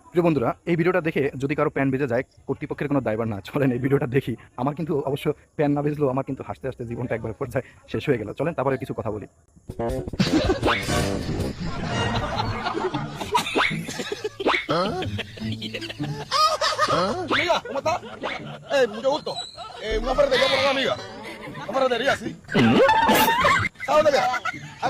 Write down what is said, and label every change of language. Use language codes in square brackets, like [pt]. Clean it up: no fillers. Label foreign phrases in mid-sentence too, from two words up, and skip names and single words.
[bn] প্রিয় বন্ধুরা, এই ভিডিওটা দেখে যদি কারো প্যান বেজে যায়, কর্তৃপক্ষের কোনো দায়ভার না। চলেন এই ভিডিওটা দেখি। আমার কিন্তু অবশ্য প্যান না বেজলেও আমার কিন্তু হাসতে হাসতে জীবনটা একবার পর্যায়ে শেষ হয়ে গেল। চলেন তারপরে কিছু কথা বলি। [es] Amiga, ¿cómo está? Mucho gusto. Una ferretería por una amiga. Una ferretería, sí. ¿A dónde queda? Acá.